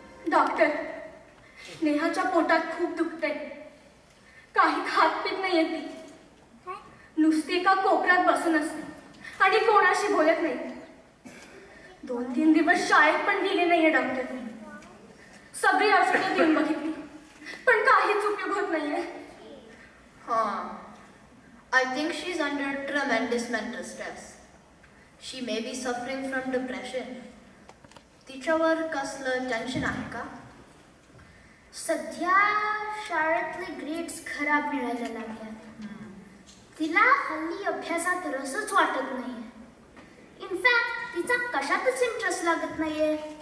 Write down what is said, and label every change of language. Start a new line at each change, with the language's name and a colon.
Marathi: Doctor, नेहाच्या पोटात खूप दुखते. काही खात पीत नाहीये ती. नुसती एका कोपऱ्यात बसून असते आणि कोणाशी बोलत नाही. 2-3 दिवस शाळेत पण गेले नाहीये डॉक्टर. सगळी औषधं देऊन बघितली पण काहीच उपयोग होत नाहीये.
English: I think she's under tremendous mental stress. She may be suffering from depression.
Marathi: तिच्यावर कसलं टेन्शन आहे का? सध्या शाळेतले ग्रेड्स खराब मिळायला लागल्यात. तिला हल्ली अभ्यासात रसच वाटत नाहीये. इनफॅक्ट तिचा कशातच इंटरेस्ट लागत नाहीये.